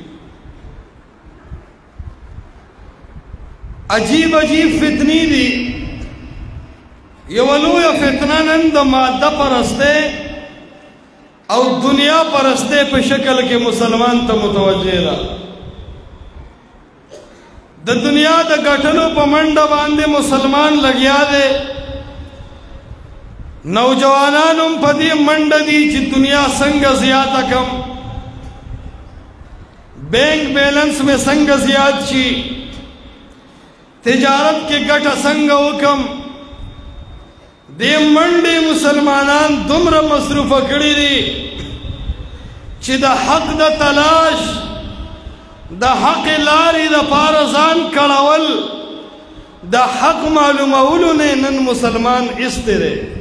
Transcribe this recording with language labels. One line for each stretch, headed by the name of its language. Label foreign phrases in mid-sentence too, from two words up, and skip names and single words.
Pashto: عجیب عجیب فتنې دي یوه لویه فتنه نن د ماده پرستۍ او دنیا پرستۍ په شکل کې مسلمان ته متوجه ده د دنیا د ګټلو په منډه باندې مسلمان لګیا دی نوجوانان هم په دې منډه دي چې دنیا څنګه زیاته کم
English: bank balance
Pashto: میں څنګه زیات شي تجارت کې ګټه څنګه وکم دې منډې مسلمانان دومره مصروفه کړي دي چې د حق د تلاش د حق لارې دپاره ځان کړول د حق معلومولو نه نن مسلمان ایستی دی